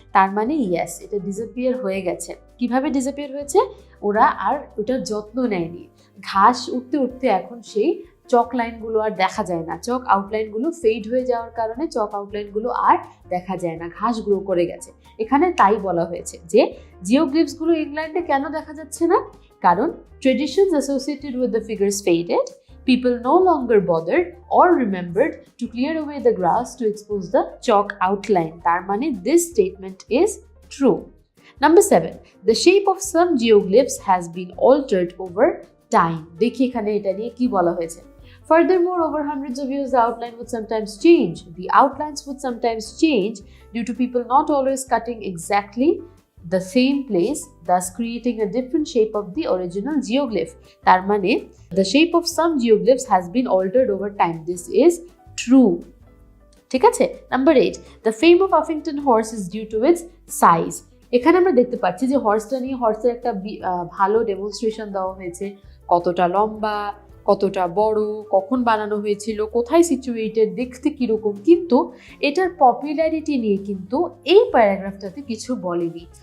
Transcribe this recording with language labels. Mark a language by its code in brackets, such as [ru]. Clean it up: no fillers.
[bn] তার মানে yes, এটা disappear হয়ে গেছে। কিভাবে disappear হয়েছে? ওরা আর ওটার যত্ন নেয়নি। ঘাস উঠতে উঠতে এখন সেই চক লাইনগুলো আর দেখা যায় না, চক আউটলাইনগুলো ফেড হয়ে যাওয়ার কারণে চক আউটলাইনগুলো আর দেখা যায় না, ঘাস গ্রো করে গেছে। এখানে তাই বলা হয়েছে যে জিওগ্লিফসগুলো ইংল্যান্ডে কেন দেখা যাচ্ছে না? কারণ [en] Traditions associated with the figures faded, people no longer bothered or remembered to clear away the grass to expose the chalk outline. [bn] তার মানে [en] this statement is true. Number 7. The shape of some geoglyphs has been altered over time. [bn] দেখি এখানে এটা নিয়ে কি বলা হয়েছে। [en] Furthermore, over hundreds of years, the outline would sometimes change. The outlines would sometimes change due to people not always cutting exactly the same place, thus creating a different shape of the original geoglyph. [bn] তার মানে [en] the shape of some geoglyphs has been altered over time. This is true. [bn] ঠিক আছে? [en] Number 8. The fame of Uffington horse is due to its size. [bn] এখানে আমরা দেখতে পাচ্ছি যে হর্সটা নিয়ে হর্সের একটা ভালো ডেমনস্ট্রেশন দেওয়া হয়েছে, কতটা লম্বা, কতটা বড়, কখন বানানো হয়েছিল, কোথায় সিচুয়েটেড, দেখতে কীরকম, কিন্তু এটার পপুলারিটি নিয়ে কিন্তু এই প্যারাগ্রাফটাতে কিছু বলেনি।